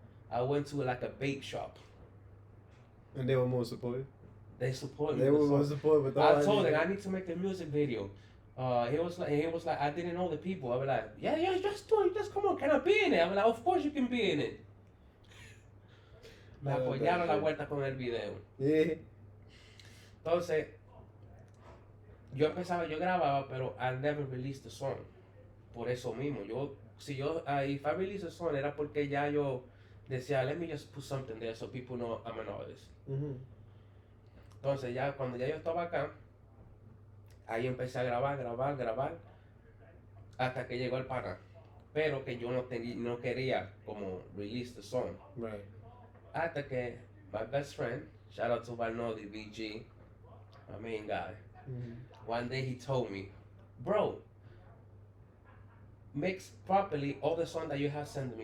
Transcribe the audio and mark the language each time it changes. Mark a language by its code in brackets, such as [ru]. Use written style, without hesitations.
[en] I went to like a bake shop. And they were more supportive? They supported me. They were more supportive. But I told them I need to make a music video. He was like, I didn't know the people. I was like, yeah, just do it. Just come on, can I be in it? I was like, of course you can be in it. [es] Me apoyaron la vuelta con el video. [en] Yeah. [es] Entonces, yo grababa, pero [en] I never released the song. [es] Por eso mismo, [en] if I release a song [es] era porque ya yo decía, [en] let me just put something there so people know I'm an artist. [es] Entonces ya cuando ya yo estaba acá, ahí empecé a grabar, hasta que llegó el pana. Pero que yo no quería como [en] release the song. Right. [es] Hasta que [en] my best friend, shout out to Valnodi, VG, my main guy, one day he told me, bro, mix properly all the songs that you have sent me.